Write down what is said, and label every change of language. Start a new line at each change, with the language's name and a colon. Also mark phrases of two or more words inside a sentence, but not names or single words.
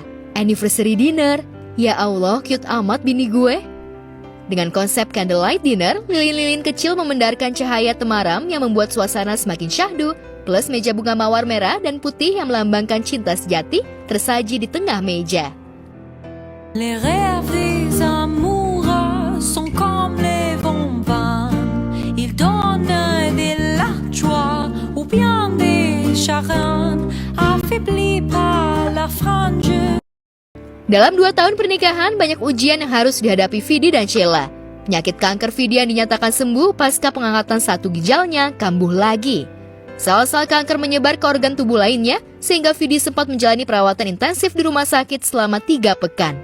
English: Anniversary dinner,
Arabic: ya Allah
Indonesian: cute amat bini gue. Dengan konsep
English: candlelight dinner,
Indonesian: lilin-lilin kecil memendarkan cahaya temaram yang membuat suasana semakin syahdu, plus meja bunga mawar merah dan putih yang melambangkan cinta sejati tersaji di tengah meja.
French: Les rêves des amoureux sont comme les vents vains. Ils donnent de la joie ou bien des chagrins, affaiblis par la frange.
Indonesian: Dalam 2 tahun pernikahan, banyak ujian yang harus dihadapi Vidi dan Sheila. Penyakit kanker Vidi yang dinyatakan sembuh pasca pengangkatan satu ginjalnya kambuh lagi. Sel-sel kanker menyebar ke organ tubuh lainnya, sehingga Vidi sempat menjalani perawatan intensif di rumah sakit selama 3 pekan.